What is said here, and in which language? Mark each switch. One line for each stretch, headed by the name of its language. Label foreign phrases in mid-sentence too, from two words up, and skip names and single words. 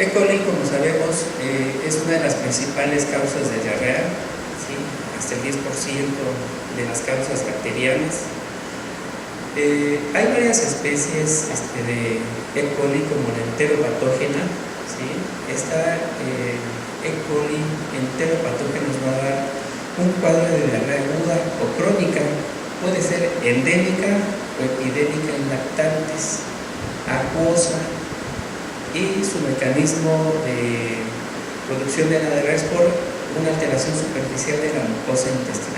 Spanish: coli, como sabemos, es una de las principales causas de diarrea, ¿sí? Hasta el 10% de las causas bacterianas. Hay varias especies de E. coli como la enteropatógena, ¿sí? Esta E. coli enteropatógena nos va a dar un cuadro de diarrea aguda o crónica, puede ser endémica o epidémica en lactantes, acuosa, y su mecanismo de producción de la diarrea es por una alteración superficial de la mucosa intestinal.